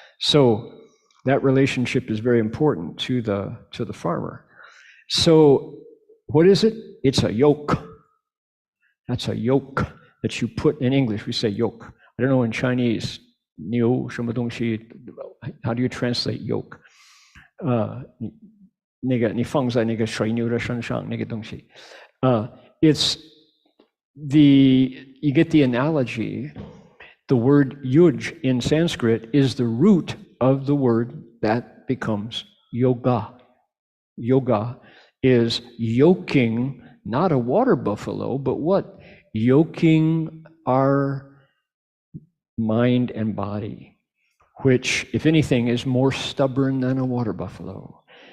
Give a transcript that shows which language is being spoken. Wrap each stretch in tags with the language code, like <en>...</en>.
<en>So that relationship is very important to the farmer. So what is it? It's a yoke. That's a yoke that you put in English. We say yoke. I don't know in Chinese,</en> <zh>牛什么东西,</zh> <en>how do you translate yoke?</en> <zh>那个你放在那个水牛的身上那个东西.</zh> <en>It's you get the analogy. The word yuj in Sanskrit is the root of the word that becomes yoga. Yoga is yoking, not a water buffalo, but what? Yoking our mind and body, which, if anything, is more stubborn than a water buffalo.</en>